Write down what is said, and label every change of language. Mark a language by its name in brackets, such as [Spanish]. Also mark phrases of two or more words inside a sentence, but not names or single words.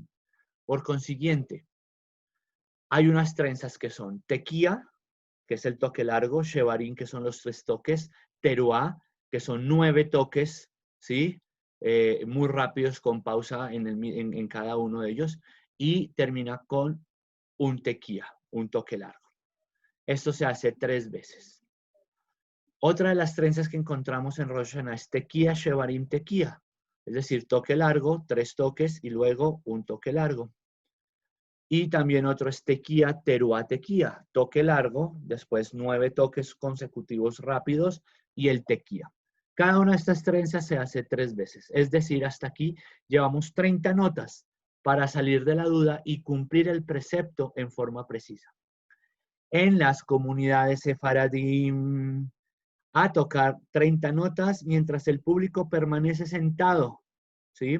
[Spanish] Por consiguiente, hay unas trenzas que son tequía, que es el toque largo, shevarim, que son los 3 toques, teruá, que son 9 toques, ¿sí? Muy rápidos con pausa en cada uno de ellos, y termina con un tequía, un toque largo. Esto se hace 3 veces. Otra de las trenzas que encontramos en Rosh Hashanah es [Hebrew] תקיעה, שברים, תקיעה. [Spanish] Es decir, toque largo, 3 toques y luego un toque largo. Y también otro es [Hebrew] תקיעה, תרועה, תקיעה. [Spanish] Toque largo, después 9 toques consecutivos rápidos y el tequía. Cada una de estas trenzas se hace 3 veces. Es decir, hasta aquí llevamos 30 notas para salir de la duda y cumplir el precepto en forma precisa. En las comunidades sefaradim, a tocar 30 notas mientras el público permanece sentado, ¿sí?